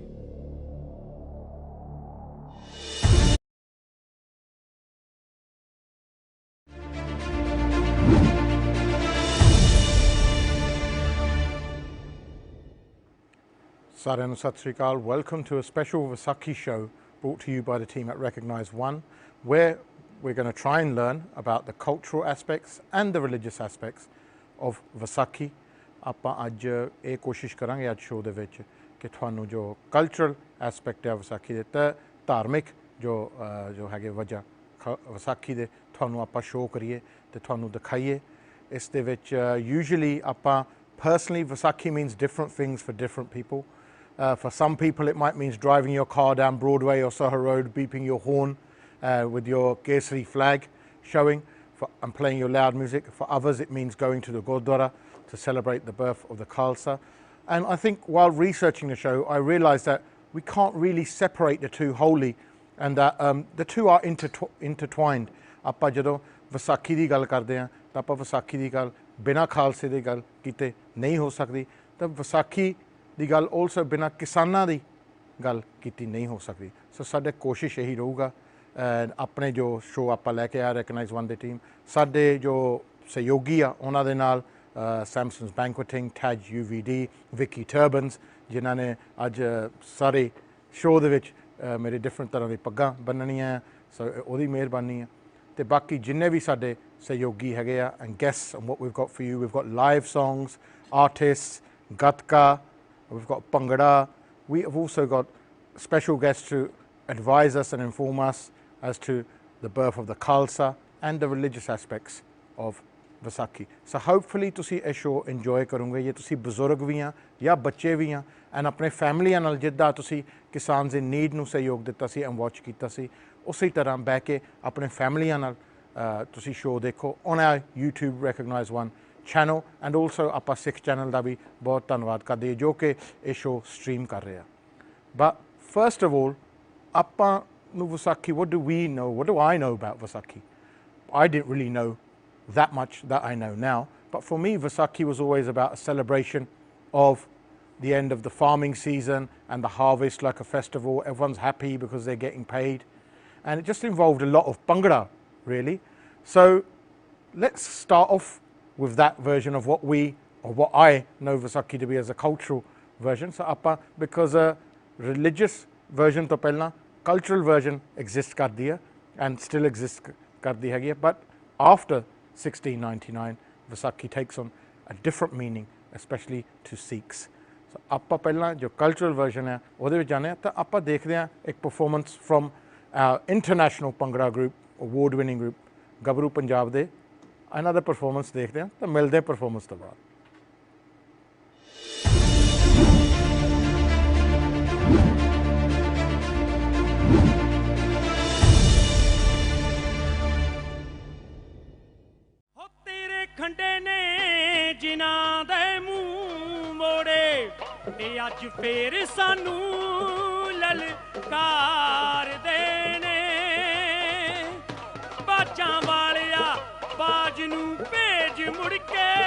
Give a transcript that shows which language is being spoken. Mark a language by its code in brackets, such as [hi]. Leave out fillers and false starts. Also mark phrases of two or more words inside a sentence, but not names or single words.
[pa] ਸਾਰਿਆਂ ਨੂੰ ਸਤਿ ਸ਼੍ਰੀ ਅਕਾਲ। [en] Welcome to a special Vaisakhi show brought to you by the team at Recognize One, where we're going to try and learn about the cultural aspects and the religious aspects of Vaisakhi. [pa] ਆਪਾਂ ਅੱਜ ਇਹ ਕੋਸ਼ਿਸ਼ ਕਰਾਂਗੇ ਅੱਜ ਸ਼ੋਅ ਦੇ ਵਿੱਚ ਕਿ ਤੁਹਾਨੂੰ ਜੋ [en] cultural aspect [pa] ਹੈ ਵਿਸਾਖੀ ਦੇ ਤੇ ਧਾਰਮਿਕ ਜੋ ਹੈਗੇ ਵਜ੍ਹਾ ਵਿਸਾਖੀ ਦੇ ਤੁਹਾਨੂੰ ਆਪਾਂ ਸ਼ੋਅ ਕਰੀਏ ਤੇ ਤੁਹਾਨੂੰ ਦਿਖਾਈਏ। ਇਸ ਦੇ ਵਿੱਚ ਯੂਜੂਅਲੀ ਆਪਾਂ [en] personally Vaisakhi means different things for different people. For some people it might mean driving your car down Broadway or Soho Road, beeping your horn with your Kesari flag showing and playing your loud music. For others it means going to the Gurdwara to celebrate the birth of the Khalsa. And I think while researching the show I realised that we can't really separate the two wholly and that the two are intertwined. [pa] ਆਪਾਂ ਜਦੋਂ ਵਿਸਾਖੀ ਦੀ ਗੱਲ ਕਰਦੇ ਹਾਂ ਤਾਂ ਆਪਾਂ ਵਿਸਾਖੀ ਦੀ ਗੱਲ ਬਿਨਾਂ ਖਾਲਸੇ ਦੀ ਗੱਲ ਕੀਤੇ ਨਹੀਂ ਹੋ ਸਕਦੀ, ਤਾਂ ਵਿਸਾਖੀ ਦੀ ਗੱਲ ਆਲਸੋ ਬਿਨਾਂ ਕਿਸਾਨਾਂ ਦੀ ਗੱਲ ਕੀਤੀ ਨਹੀਂ ਹੋ ਸਕਦੀ। ਸੋ ਸਾਡੇ ਕੋਸ਼ਿਸ਼ ਇਹੀ ਰਹੂਗਾ ਆਪਣੇ ਜੋ ਸ਼ੋਅ ਆਪਾਂ ਲੈ ਕੇ ਆ ਰੈਕਗਨਾਈਜ਼ ਵਨ ਦੀ ਟੀਮ, ਸਾਡੇ ਜੋ ਸਹਿਯੋਗੀ ਆ ਉਹਨਾਂ ਦੇ ਨਾਲ ਸੈਮਸਨਸ ਬੈਂਕੁਇਟਿੰਗ, ਟੈਜ UVD, ਵਿਕੀ ਟਰਬਨਸ ਜਿਨ੍ਹਾਂ ਨੇ ਅੱਜ ਸਾਰੇ ਸ਼ੋਅ ਦੇ ਵਿੱਚ ਮੇਰੇ ਡਿਫਰੈਂਟ ਤਰ੍ਹਾਂ ਦੀ ਪੱਗਾਂ ਬੰਨਣੀਆਂ, ਸੋ ਉਹਦੀ ਮਿਹਰਬਾਨੀ ਹੈ। ਤੇ ਬਾਕੀ ਜਿੰਨੇ ਵੀ ਸਾਡੇ ਸਹਿਯੋਗੀ ਹੈਗੇ ਆ [en] and guests and what we've got for you, we've got live songs, artists, gatka, we've got Bhangra, we have also got special guests to advise us and inform us as to the birth of the Khalsa and the religious aspects of Vaisakhi. So hopefully [pa] ਤੁਸੀਂ ਇਹ ਸ਼ੋਅ ਇੰਜੋਏ ਕਰੋਗੇ। ਜੇ ਤੁਸੀਂ ਬਜ਼ੁਰਗ ਵੀ ਆ ਜਾਂ ਬੱਚੇ ਵੀ ਆ ਐਂਡ ਆਪਣੇ ਫੈਮਲੀਆਂ ਨਾਲ ਜਿੱਦਾਂ ਤੁਸੀਂ ਕਿਸਾਨ ਦੀ ਨੀਡ ਨੂੰ ਸਹਿਯੋਗ ਦਿੱਤਾ ਸੀ [en] and watch [pa] ਕੀਤਾ ਸੀ, ਉਸੇ ਤਰ੍ਹਾਂ ਬਹਿ ਕੇ ਆਪਣੇ ਫੈਮਲੀਆਂ ਨਾਲ ਤੁਸੀਂ ਸ਼ੋਅ ਦੇਖੋ [en] on our [pa] YouTube Recognize One ਚੈਨਲ। [en] and also [pa] ਆਪਾਂ ਸਿੱਖ ਚੈਨਲ ਦਾ ਵੀ ਬਹੁਤ ਧੰਨਵਾਦ ਕਰਦੇ ਜੋ ਕਿ ਇਹ ਸ਼ੋਅ ਸਟ੍ਰੀਮ ਕਰ ਰਿਹਾ। [en] but first of all [pa] ਆਪਾਂ ਨੂੰ ਵਿਸਾਖੀ, [en] what do we know, what do I know about Vaisakhi? I didn't really know that much that I know now, but for me Vaisakhi was always about a celebration of the end of the farming season and the harvest, like a festival. Everyone's happy because they're getting paid, and it just involved a lot of Bhangra really. So let's start off with that version of what we or what I know Vaisakhi to be as a cultural version. So ਆਪਾਂ because a religious version [pa] ਤੋਂ ਪਹਿਲਾਂ [en] cultural version exist [pa] ਕਰਦੀ ਹੈ [en] and still exist [pa] ਕਰਦੀ ਹੈਗੀ ਹੈ, [en] but after 1699 Vaisakhi takes on a different meaning, especially to Sikhs. [pa] So ਆਪਾਂ ਪਹਿਲਾਂ ਜੋ [en] cultural version [pa] ਹੈ ਉਹਦੇ ਵਿੱਚ ਜਾਂਦੇ ਹਾਂ, ਤਾਂ ਆਪਾਂ ਦੇਖਦੇ ਹਾਂ ਇੱਕ [en] performance from our international Bhangra group, award winning group [pa] ਗੱਭਰੂ ਪੰਜਾਬ ਦੇ ਇਹਨਾਂ ਦਾ performance ਦੇਖਦੇ ਹਾਂ, ਤਾਂ ਮਿਲਦੇ ਹਾਂ performance ਤੋਂ ਬਾਅਦ। ਖੰਡੇ ਨੇ ਜਿਨ੍ਹਾਂ ਦੇ ਮੂੰਹ ਮੋੜੇ ਤੇ ਅੱਜ ਫੇਰ ਸਾਨੂੰ ਲਲਕਾਰਦੇ ਨੇ ਬਾਜਾਂ ਵਾਲਿਆ ਬਾਜ ਨੂੰ ਭੇਜ ਮੁੜ ਕੇ